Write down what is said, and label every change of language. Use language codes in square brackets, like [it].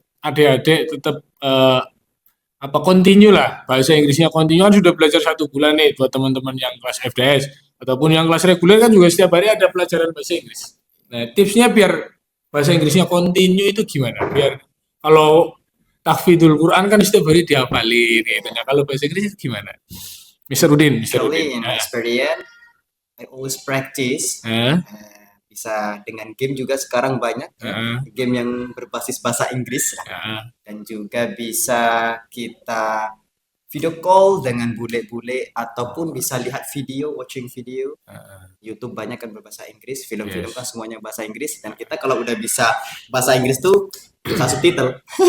[id] adik-adik tetap apa continue lah bahasa Inggrisnya continue kan sudah belajar 1 bulan nih buat teman-teman yang kelas FDS ataupun yang kelas reguler kan juga setiap hari ada pelajaran bahasa Inggris. Nah tipsnya biar bahasa Inggrisnya continue itu gimana? Biar kalau tahfidzul Quran kan setiap hari dihafalin gitu. Nah kalau bahasa Inggris itu gimana? Mister Udin, Mister [en] Actually, [id] Udin. [en] in my experience, I always practice. [id] Bisa dengan game juga sekarang banyak game yang berbasis bahasa Inggris dan juga bisa kita video call dengan bule-bule ataupun bisa lihat video, [en] watching video. [id] YouTube banyak kan berbahasa Inggris, film-film kan semuanya bahasa Inggris dan kita kalau udah bisa bahasa Inggris tuh bisa subtitle.